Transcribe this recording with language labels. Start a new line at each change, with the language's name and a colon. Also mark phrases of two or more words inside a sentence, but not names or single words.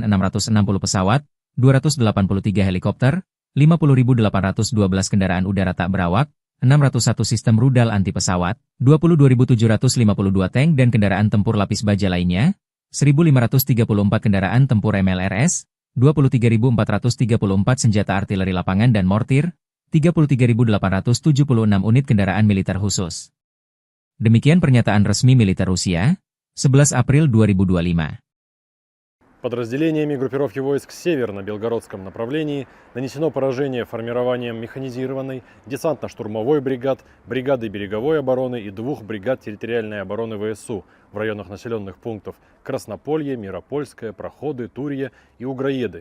Indonesian: 660 pesawat, 283 helikopter, 50.812 kendaraan udara tak berawak, 601 sistem rudal anti pesawat, 22.752 tank dan kendaraan tempur lapis baja lainnya, 1.534 kendaraan tempur MLRS, 23.434 senjata artileri lapangan dan mortir, 33.876 unit kendaraan militer khusus. Demikian pernyataan resmi militer Rusia, 11 April 2025.
Russian: Подразделениями группировки войск «Север» на Белгородском направлении нанесено поражение формированием механизированной десантно-штурмовой бригад, бригады береговой обороны и 2 бригад территориальной обороны ВСУ в районах населенных пунктов Краснополье, Миропольское, Проходы, Турье и Угроеды.